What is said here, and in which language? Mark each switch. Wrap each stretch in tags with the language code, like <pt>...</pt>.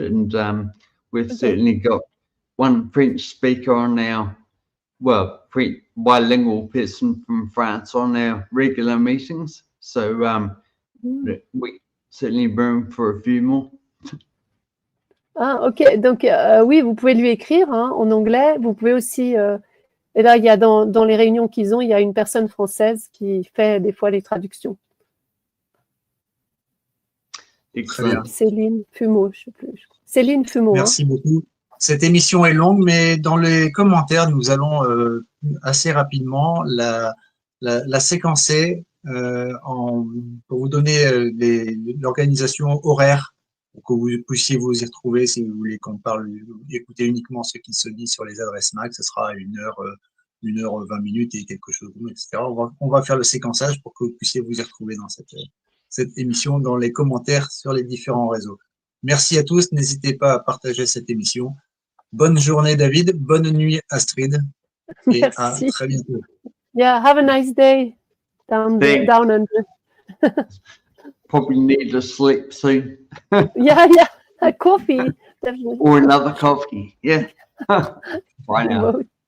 <en>And we've certainly got one French speaker on our, French bilingual person from France on our regular meetings. So we certainly room for a few more.</en> <fr>Ah, ok. Donc, oui, vous pouvez lui écrire en anglais. Vous pouvez aussi... et là, il y a dans les réunions qu'ils ont, il y a une personne française qui fait des fois les traductions. Excellent. Céline Fumeau, je sais plus. Céline Fumeau. Merci beaucoup. Cette émission est longue, mais dans les commentaires, nous allons assez rapidement la séquencer pour vous donner l'organisation horaire pour que vous puissiez vous y retrouver si vous voulez qu'on parle, écouter uniquement ce qui se dit sur les adresses MAC. Ce sera 1h20 et quelque chose, etc. On va faire le séquençage pour que vous puissiez vous y retrouver dans cette émission, dans les commentaires sur les différents réseaux. Merci à tous. N'hésitez pas à partager cette émission. Bonne journée, David. Bonne nuit, Astrid. Et Merci. à très bientôt.</fr> <en>Yeah, have a nice day down under. Probably need to sleep soon. Yeah, a coffee, definitely. Or another coffee. Yeah. Bye now.</en>